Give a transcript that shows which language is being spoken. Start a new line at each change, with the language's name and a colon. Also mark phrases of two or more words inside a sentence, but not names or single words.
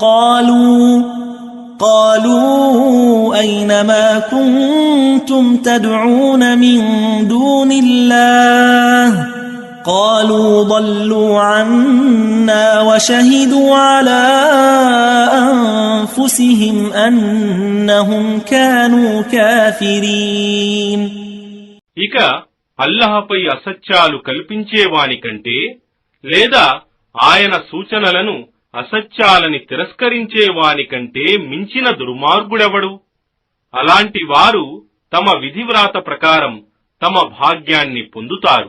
Arabic: قالوا أين ما كنتم تدعون من دون الله قالوا ضلوا عنا وشهدوا على أنفسهم أنهم كانوا كافرين.
Telugu: ఇక అల్లాహపై అసత్యాలు కల్పించేవాని కంటే లేదా ఆయన సూచనలను అసత్యాలని తిరస్కరించేవాని కంటే మించిన దుర్మార్గుడెవడు? అలాంటి వారు తమ విధివ్రాత ప్రకారం తమ భాగ్యాన్ని పొందుతారు.